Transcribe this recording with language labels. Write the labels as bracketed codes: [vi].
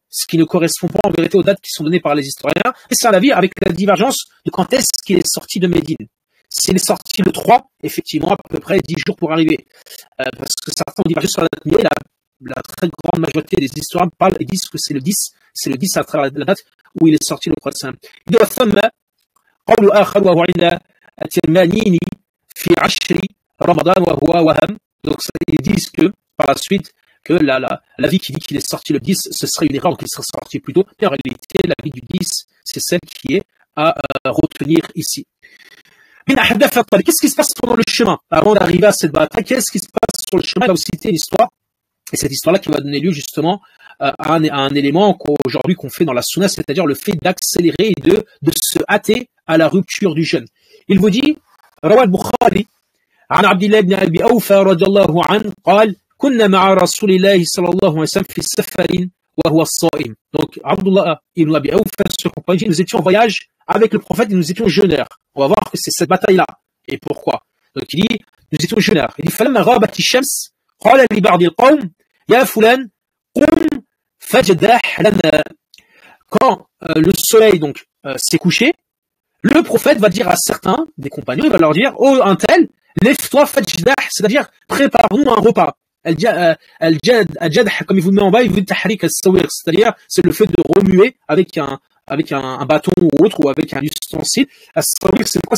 [fr] Ce qui ne correspond pas en vérité aux dates qui sont données par les historiens. Et c'est un avis avec la divergence de quand est-ce qu'il est sorti de Médine. S'il est sorti le 3, effectivement, à peu près 10 jours pour arriver. Parce que certains ont divergé sur la date, mais la très grande majorité des historiens parlent et disent que c'est le 10. C'est le 10 à travers la date où il est sorti le prophète. Il dit, [ar] قول آخر وهو عند الترمذي في 10 رمضان وهو وهم. [fr] Donc ils disent que par la suite que la vie qui dit qu'il est sorti le 10, ce serait une erreur, donc il serait sorti plus tôt. Mais en réalité, la vie du 10, c'est celle qui est à retenir ici. Qu'est-ce qui se passe pendant le chemin avant d'arriver à cette bataille? Qu'est-ce qui se passe sur le chemin? Il va vous citer l'histoire Et cette histoire-là qui va donner lieu justement à un élément qu'aujourd'hui qu'on fait dans la sunna, c'est-à-dire le fait d'accélérer et de se hâter à la rupture du jeûne. Il vous dit, [ar] روى البخاري عن عبد الله بن أبي أوفى رضي الله عنه قال كنا مع رسول الله صلى الله عليه وسلم في سفر وهو الصائم. [fr] Donc Abdullah ibn Abi Awfa, ce compagnon, nous étions en voyage avec le prophète et nous étions jeûneurs. On va voir que c'est cette bataille-là. Et pourquoi? Donc il dit, nous étions jeûneurs. Il dit [ar] فلما غابت الشمس قال لبعض القوم يا فلان قم فاجدح لنا. [fr] Quand le soleil donc s'est couché, le prophète va dire à certains des compagnons, il va leur dire, oh un tel, lève-toi fajdah, c'est-à-dire prépare-nous un repas. Al-jadh, comme il vous met en bas, il vous dit tahrik al-sawir, c'est-à-dire c'est le fait de remuer avec un bâton ou autre, ou avec un ustensile. Al-sawir, c'est quoi?